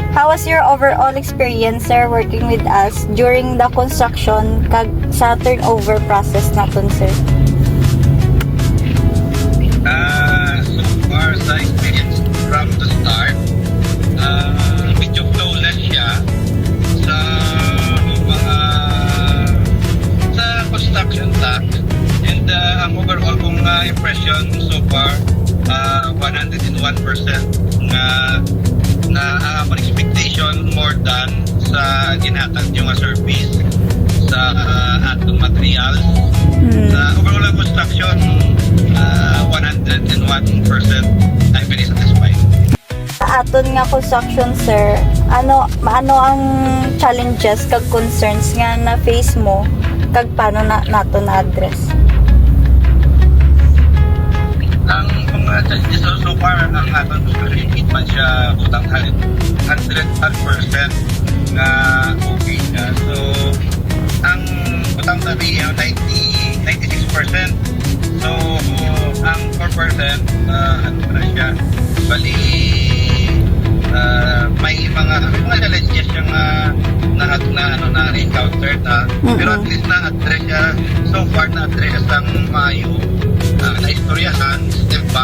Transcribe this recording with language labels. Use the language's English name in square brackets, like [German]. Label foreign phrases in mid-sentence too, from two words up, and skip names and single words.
[English] How was your overall experience, sir, working with us during the construction [Hiligaynon] kag sa turnover process naton, [English] sir? So far sa experience from the start, [Hiligaynon] medyo flawless siya sa mga sa [English] construction task, [Hiligaynon] and ang overall kong impression [English] so far, [Hiligaynon] 101% na ang expectation [English] more than [Hiligaynon] sa ginhatag yung service sa atong materials. Sa overall construction, 101% [English] I'm very satisfied. [Hiligaynon] Sa aton nga construction, sir, ano ang challenges kag concerns nga na face mo kag paano nato na address? Ang mga challenges [English] so far, [Hiligaynon] ang aton construction hindi man siya utang 100% na okay na. So ang utang na niya 96%. So ang 4% ano na siya, bali may mga challenges yung na encounter na, pero at least na-address siya [English] so far, [Hiligaynon] na-address ang mayo, na-istoryahan, [English] step back,